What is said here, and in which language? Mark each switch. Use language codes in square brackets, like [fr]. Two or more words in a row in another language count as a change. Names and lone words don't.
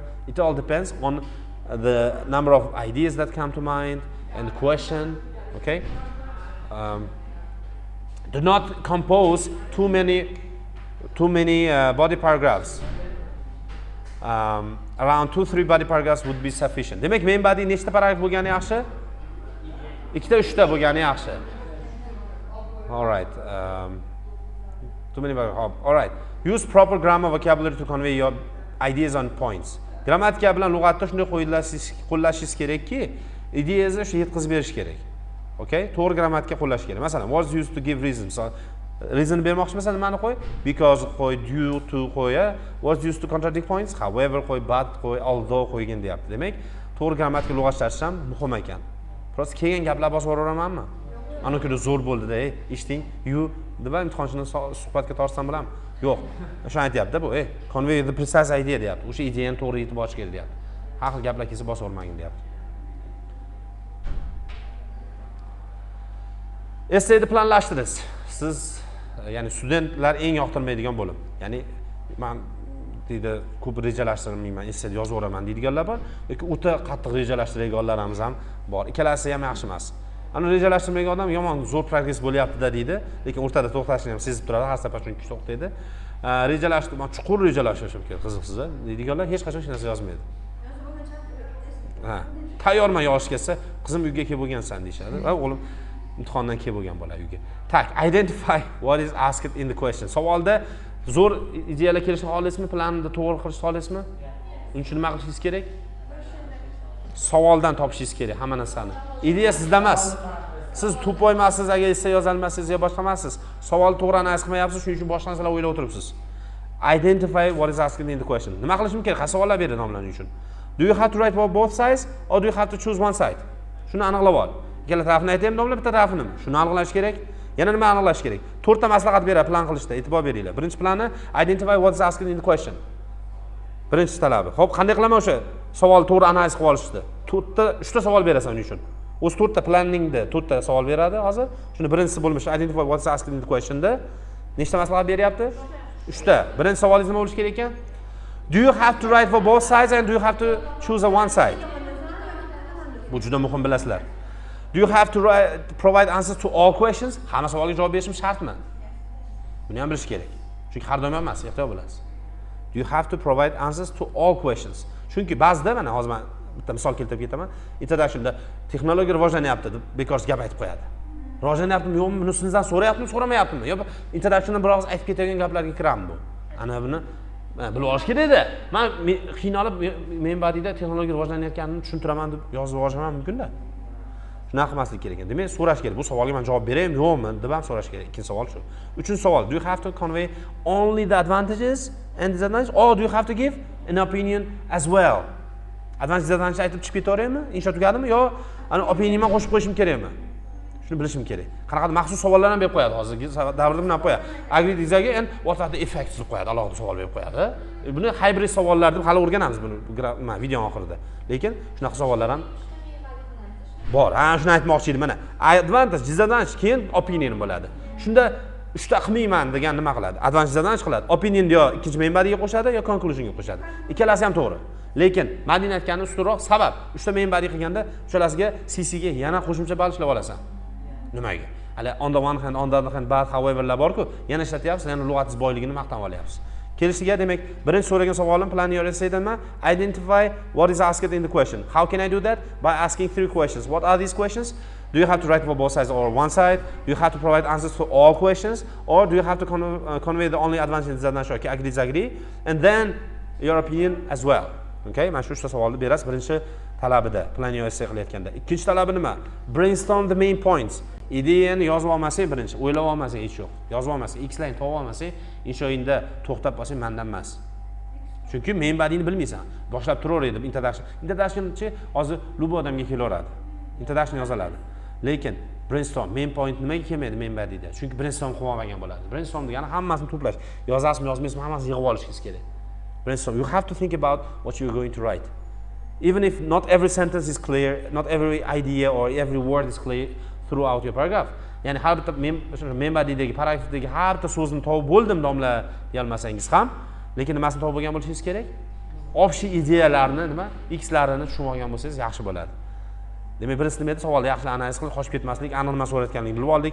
[en] It all depends on the number of ideas that come to mind and the question. Okay. Do not compose too many body paragraphs. Around 2-3 body paragraphs would be sufficient. [uz] Demak, [en] main body [uz] nechta paragraf bo'lgani yaxshi? 2-3 ta bo'lgani yaxshi. [en] All right. Too many paragraphs. All right. Use proper grammar vocabulary to convey your ideas and points. [uz] Grammatika bilan lug'atda shunday qo'llashingiz kerakki, ideyangizni shu yetkazib berish kerak. [en] Okay? [uz] To'g'ri grammatika qo'llash kerak. Masalan, [en] was used to give reason. [uz] So, reason bermoqchimisan, nimani qo'y? [en] Because qo'y, due to qo'y, was used to contradict points. [uz] However qo'y, but qo'y, although qo'ygin deyapti. Demak, to'g'ri grammatika lug'atlashish ham muhim ekan. Prosta kelgan gaplar bosib yuraveramanmi? Ana kuni zo'r bo'ldi-da, eshiting, you deb imtihonchini suhbatga tortsam bilaman. Yo'q. Shuni aytayapti bu, [en] convey the precise idea deyapti. [uz] O'sha ideyani to'g'ri yetib olish kerak deyapti. Har xil gaplar kelsa bosib o'rmagin deyapti. Essayni planlashtirish. Siz, ya'ni studentlar eng yoqtirmaydigan bo'lim. Ya'ni men deydi, ko'p rejalashtirmayman, essay yozib o'raman deydiganlar bor, yoki o'ta qattiq rejalashtiradiganlarimiz ham bor. Ikkalasi ham yaxshi emas. Ana rejalashtirmagan odam yomon zo'r progress bo'lyapti-da deydi, lekin o'rtada to'xtashni ham sezib turadi, har safar shunga to'xtaydi. Rejalashtirmoq, chuqur rejalashtirishim kerak, qiziqsiz, deydiganlar hech qachon hech narsa yozmaydi. Tayyorman yozishga kelsa, qizim uyga kelib bo'lgansan deyshadi. Va o'g'lim imtihondan kelib bo'lgan bola uyga. Tak, [en] identify what is asked in the question. [uz] Savolda zo'r ideyalar kelishni olasizmi, planni to'g'ri qilishni olasizmi? Uning uchun nima qilishingiz kerak? Savoldan topishingiz kerak hamma narsani. Ideya sizda emas. Siz tupoy emassiz, agar essay yoza olmasangiz yo boshqa emassiz. Savol to'g'ri analiz qilmayapsiz, shuning uchun boshqa narsalar o'ylab o'tiribsiz. [en] Identify what is asked in the question. [uz] Nima qilishim kerak? Qaysi savollar berdi nomlaning uchun? [en] Do you have to write for both sides or do you have to choose one side? [uz] Shuni aniqlab ol. Ikkala tarafni aytaymi, domla bitta tarafini. Shuni aniqlash kerak. Yana nima aniqlash kerak? 4 ta maslahat beradi plan qilishda, e'tibor beringlar. Birinchi plani [en] identify what is asked in the question. [uz] Birinchi talabi. Xo'p, qanday qilaman o'sha savol to'g'ri analiz qilib olishdi? 4 ta, 3 ta savol berasan uning uchun. O'z 4 ta planningda 4 ta savol beradi hozir. Shuni birinchisi bo'lmish [en] identify what is asked in the question [uz] da nechta maslahat beryapti? 3 ta. Birinchi savolingiz nima bo'lishi kerak ekan? [en] Do you have to write for both sides and do you have to choose a one side? [uz] Bu juda muhim, bilasizlar. [en] Do you have to provide answers to all questions? [uz] Hamma savolga javob berishim shartmi? Buni ham bilish kerak. Chunki har doim emas, ehtiyot bo'lasiz. [en] Do you have to provide answers to all questions? [uz] Chunki ba'zida mana hozir men bitta misol keltirib ketaman. Introductionda texnologiya rivojlanyapti deb bekorsiz gap aytib qo'yadi. Rivojlanyaptimi yo'qmi, buni sizdan so'rayaptimi, so'ramayaptimi? Yo introductionda bir og'iz aytib ketadigan gaplarga kirami bu? Ana buni bilib olish kerak-da. Men qiynalib men badida texnologiya rivojlanayotganini tushuntiraman deb yozib yuborishim mumkin-da. Shunaqa qilmaslik kerak ekan. Demak, so'rash kerak. Bu savolga men javob beraymi, yo'qmi deb ham so'rash kerak. Ikkinchi savol shu. Uchinchi savol, [en] do you have to convey only the advantages and disadvantages or do you have to give an opinion as well? Advantage disadvantage [uz] aytib chiqib ketaveraymi? Insho tugadimi yo ana opinionman qo'shib qo'yishim kerakmi? Shuni bilishim kerak. Qanaqadir maxsus savollar ham berib qo'yadi hozirgi davrda buni qo'yadi. [en] Agree disagree and what are the effects [uz] deb qo'yadi. Alohida savol berib qo'yadi. Buni hybrid savollar deb hali o'rganamiz buni video oxirida. Lekin shunaqa savollar ham bor. Ha, shuni aytmoqchi edim. Mana [en] advantage, disadvantage, [uz] keyin opinion bo'ladi. Shunda uchta qilmayman degan nima qiladi? [en] Advantage, disadvantage [uz] qiladi. Opinion yo ikkinchi [en] main body'ga [uz] qo'shadi yo conclusion'ga qo'shadi. Ikkalasi ham to'g'ri. Lekin Madina aytgani ustunroq sabab. Uchta main body qilganda uchalasiga CC ga yana qo'shimcha ball ishlab olasan. Nimaga? Hali [en] on the one hand, on the other hand, but [uz] howeverlar bor-ku, yana ishlatyapsiz, yana lug'atingiz boyligini maqtan olyapsiz. Kelishiga demak, birinchi so'ragan savolim [en] plan your essay [uz] dema, [en] identify what is asked in the question. How can I do that? By asking 3 questions. What are these questions? Do you have to write for both sides or one side? Do you have to provide answers to all questions? Or do you have to convey the only advantage and disadvantage? Okay, agree, disagree. And then your opinion as well. [uz] Okay, mana shu savolni berasiz birinchi talabida, [en] plan your essay [uz] qilayotganda. Ikkinchi talabi nima? [en] Brainstorm the main points. [uz] Ideyani yozib olmasang birinchi, o'ylab olmasang hech yo'q. Yozib olmasang, X-line topib olmasang, inshoingda to'xtab qolsang mendan emas. Chunki [en] main body'ni [uz] bilmaysan. Boshlab turaveradi introduction. Introduction-chi hozir lubo odamga kelaveradi. Introduction yoziladi. Lekin [en] brainstorm main point [uz] nimaga kelmaydi [en] main body'da? [uz] Chunki brainstorm qilib olmagan bo'ladi. Brainstorm degani hammasini to'plash. Yozasizmi, yozmaysizmi, hammasini yig'ib olishingiz kerak. Brainstorm. [en] You have to think about what you're going to write. Even if not every sentence is clear, not every idea or every word is clear throughout your paragraph. [uz] Ya'ni har bitta [en] main body'dagi [uz] paragrafdagi har bitta so'zni topib bo'ldim domla deyolmasangiz ham, lekin nimasini topib olgan bo'lishingiz kerak? Общий ideyalarni, nima, X-larini tushunib olgan bo'lsangiz yaxshi bo'ladi. Demak, birinchisi nima edi? Savolni yaxshi analiz qilib, qochib ketmaslik, aniq nima so'rayotganligini bilib oldik.